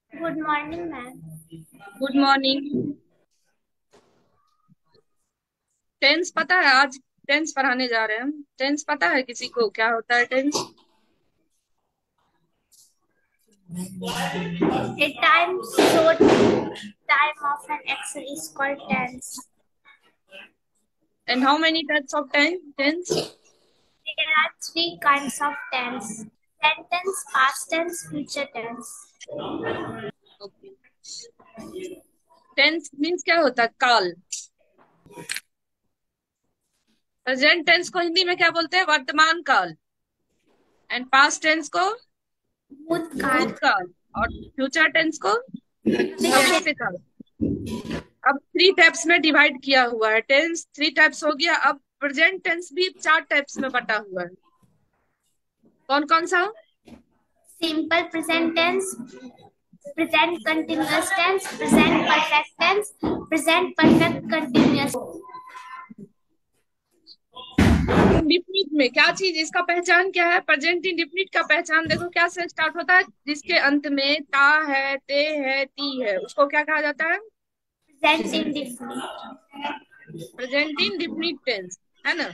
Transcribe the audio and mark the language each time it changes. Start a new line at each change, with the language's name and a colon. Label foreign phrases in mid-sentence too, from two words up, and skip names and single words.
English: good morning ma'am. good morning. tense
Hindi: पता है? आज टेंस पढ़ाने जा रहे हैं हम। टेंस पता है किसी को क्या होता है टेंस?
English: A time short time of an action is called tense. and how many types of tense? There are three kinds of tense: present tense, past tense, future tense. OK. tense means
Hindi: क्या होता है? काल।
English: present tense
Hindi: को हिंदी में क्या बोलते हैं? वर्तमान काल।
English: and past tense
Hindi: को भूतकाल। भूतकाल। और
English: future tense
Hindi: को भविष्य। भविष्य काल। अब
English: three types
Hindi: में डिवाइड किया हुआ है टेंस।
English: three types
Hindi: हो गया। अब
English: present tense
Hindi: भी चार टाइप्स में बटा हुआ है। कौन कौन सा?
English: Simple present tense, present continuous tense, present perfect tense, present perfect continuous.
Hindi: इंडिफिनिट में क्या चीज, इसका पहचान क्या है?
English: present indefinite
Hindi: का पहचान देखो क्या से स्टार्ट होता है? जिसके अंत में ता है, ते है, ती है, उसको क्या कहा जाता है?
English: Present indefinite. present indefinite tense,
Hindi: है ना?